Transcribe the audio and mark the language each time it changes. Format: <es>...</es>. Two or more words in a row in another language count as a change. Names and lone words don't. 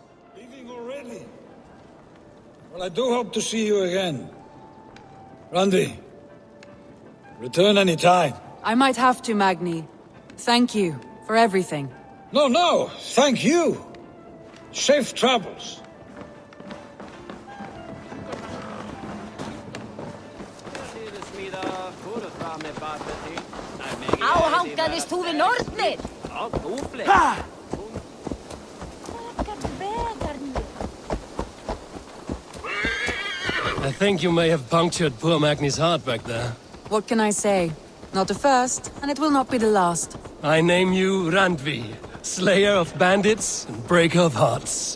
<en>Leaving already? Well, I do hope to see you again. Randvi, return any time. I might have to, Magni. Thank you for everything. No, thank you. Safe travels.</en> <is>Á hangaðist þú við nornir? Ja, complet.</is> <en>I think you may have punctured poor Magni's heart back there. What can I say? Not the first, and it will not be the last. I name you Randvi, slayer of bandits and breaker of hearts.</en>